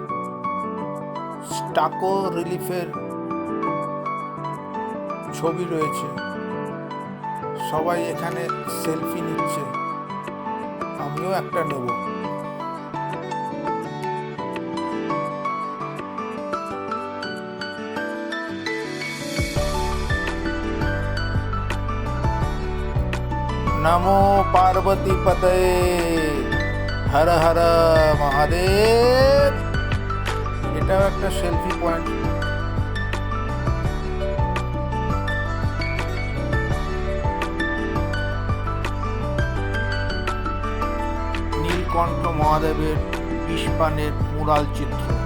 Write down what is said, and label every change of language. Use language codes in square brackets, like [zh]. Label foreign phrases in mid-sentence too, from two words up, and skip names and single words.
[bn] স্টাকো রিলিফের ছবি রয়েছে। সবাই এখানে সেলফি নিচ্ছে, আমিও একটা নেব। [sa] नमो पार्वती पते हर हर महादेव। [bn] এটাও একটা সেলফি পয়েন্ট। নীলকণ্ঠ মহাদেবের বিষপানের মুরাল চিত্র।